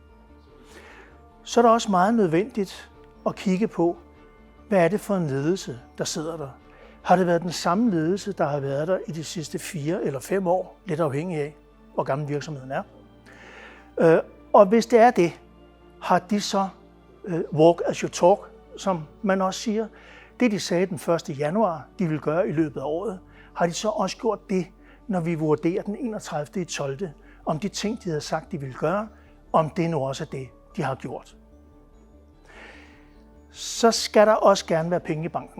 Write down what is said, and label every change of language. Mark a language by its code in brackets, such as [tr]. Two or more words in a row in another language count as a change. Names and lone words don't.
[da] Så er det også meget nødvendigt at kigge på, hvad er det for en ledelse, der sidder der. Har det været den samme ledelse, der har været der i de sidste 4 eller 5 år, lidt afhængig af, hvor gammel virksomheden er. Og hvis det er det, har de så [en] walk as you talk, [da] som man også siger. Det de sagde den 1. januar, de vil gøre i løbet af året, har de så også gjort det, når vi vurderer den 31. 12. om de ting, de havde sagt, de ville gøre, om det nu også er det, de har gjort. Så skal der også gerne være penge i banken.